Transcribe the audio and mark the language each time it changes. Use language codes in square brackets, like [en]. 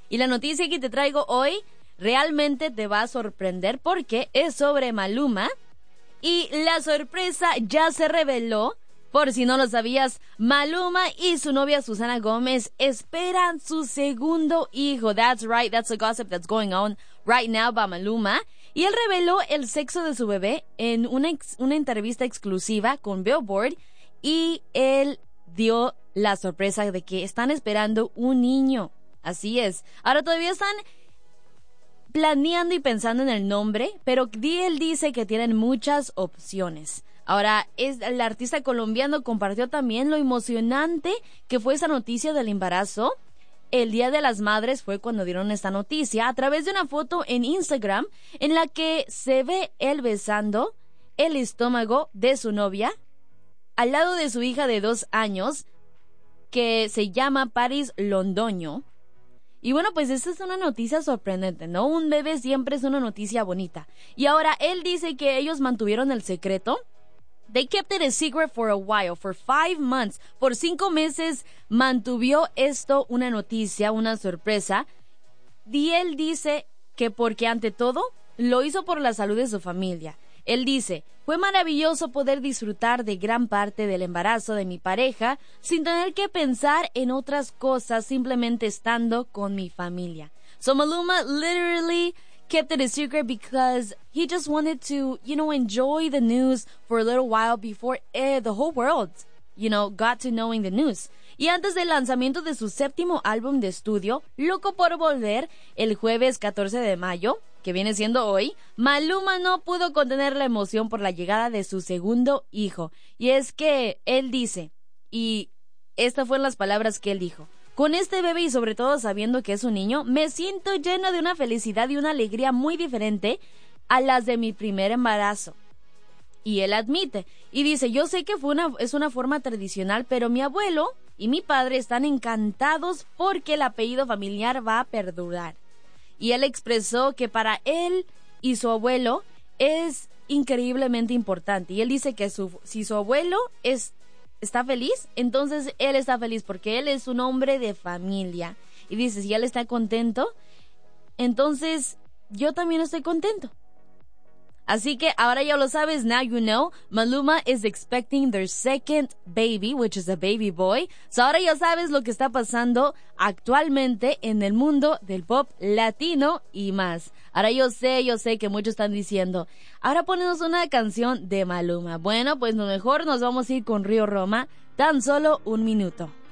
[es] Y la noticia que te traigo hoy realmente te va a sorprender porque es sobre Maluma. Y la sorpresa ya se reveló. Por si no lo sabías, Maluma y su novia Susana Gómez esperan su segundo hijo. [en] That's right, that's the gossip that's going on right now by Maluma. [es] Y él reveló el sexo de su bebé en una entrevista exclusiva con Billboard. Y él dio la sorpresa de que están esperando un niño. Así es. Ahora todavía están planeando y pensando en el nombre, pero él dice que tienen muchas opciones. Ahora, el artista colombiano compartió también lo emocionante que fue esa noticia del embarazo. El Día de las Madres fue cuando dieron esta noticia a través de una foto en Instagram en la que se ve él besando el estómago de su novia al lado de su hija de 2 años, que se llama Paris Londoño. Y bueno, pues esta es una noticia sorprendente, ¿no? Un bebé siempre es una noticia bonita. Y ahora él dice que ellos mantuvieron el secreto. [en] They kept it a secret for a while, for 5 months. [es] Por 5 meses mantuvo esto una noticia, una sorpresa. Y él dice que porque ante todo lo hizo por la salud de su familia. Él dice, fue maravilloso poder disfrutar de gran parte del embarazo de mi pareja sin tener que pensar en otras cosas, simplemente estando con mi familia. [en] So Maluma literally kept it a secret because he just wanted to, you know, enjoy the news for a little while before the whole world, you know, got to knowing the news. [es] Y antes del lanzamiento de su 7º álbum de estudio, Loco por Volver, el jueves 14 de mayo, que viene siendo hoy, Maluma no pudo contener la emoción por la llegada de su segundo hijo. Y es que él dice, y estas fueron las palabras que él dijo, con este bebé y sobre todo sabiendo que es un niño, me siento lleno de una felicidad y una alegría muy diferente a las de mi primer embarazo. Y él admite, y dice, yo sé que es una forma tradicional, pero mi abuelo y mi padre están encantados porque el apellido familiar va a perdurar. Y él expresó que para él y su abuelo es increíblemente importante. Y él dice que si su abuelo está feliz, entonces él está feliz porque él es un hombre de familia. Y dice, si él está contento, entonces yo también estoy contento. Así que ahora ya lo sabes, [en] now you know, Maluma is expecting their second baby, which is a baby boy. [es] So ahora ya sabes lo que está pasando actualmente en el mundo del pop latino y más. Ahora yo sé que muchos están diciendo, ahora ponemos una canción de Maluma. Bueno, pues lo mejor nos vamos a ir con Río Roma, tan solo un minuto.